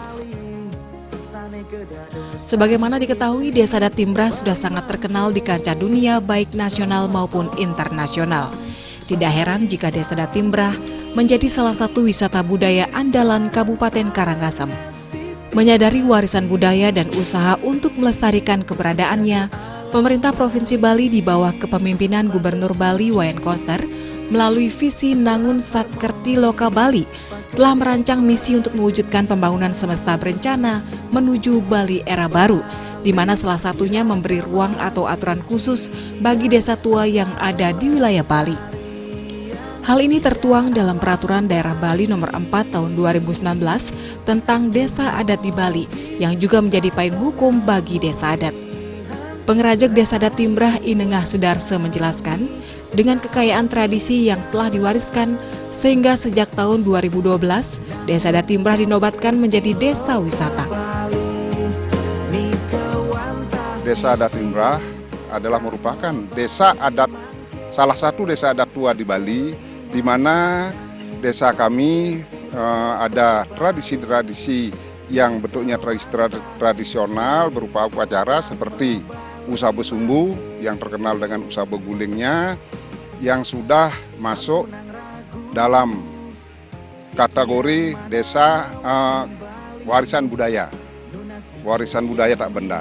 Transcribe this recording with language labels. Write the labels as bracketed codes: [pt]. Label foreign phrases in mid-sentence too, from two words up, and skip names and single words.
[id] Sebagaimana diketahui, Desa Adat Timbrah sudah sangat terkenal di kancah dunia baik nasional maupun internasional. Tidak heran jika Desa Adat Timbrah menjadi salah satu wisata budaya andalan Kabupaten Karangasem. Menyadari warisan budaya dan usaha untuk melestarikan keberadaannya, pemerintah Provinsi Bali di bawah kepemimpinan Gubernur Bali Wayan Koster melalui visi Nangun Satkerti Loka Bali telah merancang misi untuk mewujudkan pembangunan semesta berencana menuju Bali era baru, di mana salah satunya memberi ruang atau aturan khusus bagi desa tua yang ada di wilayah Bali. Hal ini tertuang dalam Peraturan Daerah Bali Nomor 4 Tahun 2019 tentang Desa Adat di Bali, yang juga menjadi payung hukum bagi desa adat. Pengerajak Desa Adat Timbrah Inengah Sudarse menjelaskan, dengan kekayaan tradisi yang telah diwariskan, sehingga sejak tahun 2012, Desa Adat Timbrah dinobatkan menjadi desa wisata. Desa Adat Timbrah adalah merupakan desa adat, salah satu desa adat tua di Bali, di mana desa kami ada tradisi-tradisi yang bentuknya tradisional berupa upacara seperti Usabe Sumbu yang terkenal dengan Usabe Gulingnya, yang sudah masuk dalam kategori desa warisan budaya tak benda.